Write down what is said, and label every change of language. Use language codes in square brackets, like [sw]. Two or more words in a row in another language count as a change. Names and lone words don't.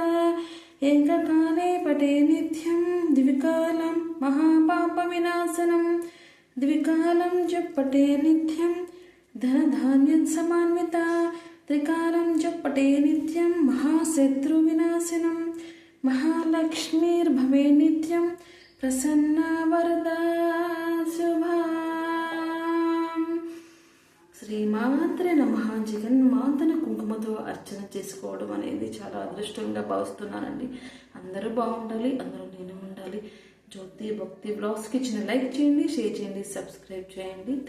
[sa] एककाले पठे नित्यं द्विकालं महापापविनाशनं द्विकालं जप पठे नित्यं धनधान्यं समान्विता त्रिकालं जप पठे नित्यं महाशत्रुविनाशनं महालक्ष्मीर्भवे नित्यं प्रसन्ना वरदा शुभा। శ్రీమాత్రే నమః. [te] జగన్మాతను కుంకుమతో అర్చన చేసుకోవడం అనేది చాలా అదృష్టంగా భావిస్తున్నానండి. అందరూ బాగుండాలి, అందరూ నేను ఉండాలి. జ్యోతి భక్తి బ్లాగ్స్కి చిన్న లైక్ చేయండి, షేర్ చేయండి, సబ్స్క్రైబ్ చేయండి.